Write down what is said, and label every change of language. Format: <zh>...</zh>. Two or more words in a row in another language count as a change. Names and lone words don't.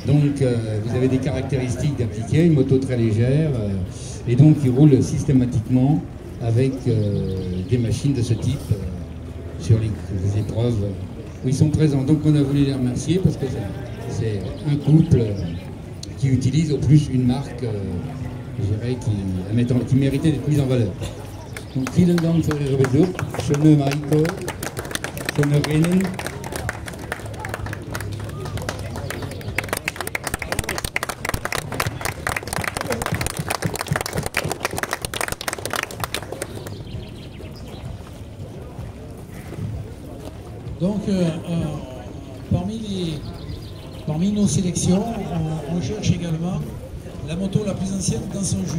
<fr>Donc vous avez des caractéristiques d'appliquer, une moto très légère, et donc ils roulent systématiquement avec des machines de ce type sur les épreuves où ils sont présents. Donc on a voulu les remercier parce que c'est un couple qui utilise au plus une marque, je dirais, qui méritait d'être mise en valeur.</fr> <de>Donc vielen Dank für Ihre Besuch, schöne Mariko, schöne Rennen.</de> <fr>Donc, parmi nos sélections, on cherche également la moto la plus ancienne dans son jus.</fr>